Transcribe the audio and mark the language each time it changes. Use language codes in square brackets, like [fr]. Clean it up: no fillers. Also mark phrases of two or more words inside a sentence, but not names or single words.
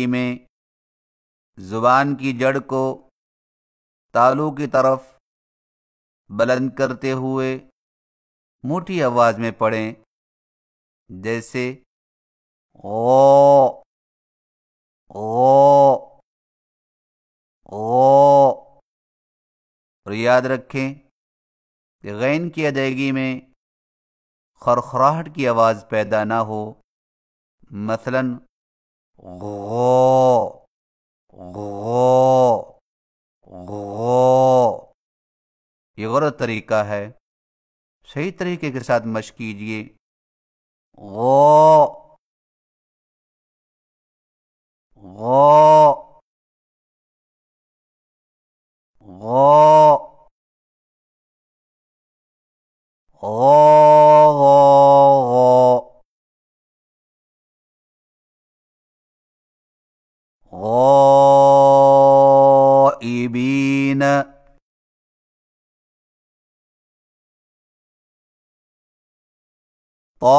[ur] میں زبان کی جڑ کو تالو کی طرف بلند کرتے ہوئے موٹی آواز میں پڑھیں، جیسے او اور یاد رکھیں کہ غین کی ادائیگی میں خرخراہٹ کی آواز پیدا نہ ہو، مثلا غو غو غو، یہ غلط طریقہ ہے، صحیح طریقے کے ساتھ مشق کیجیے۔ غو غو غو غو غائبین، طا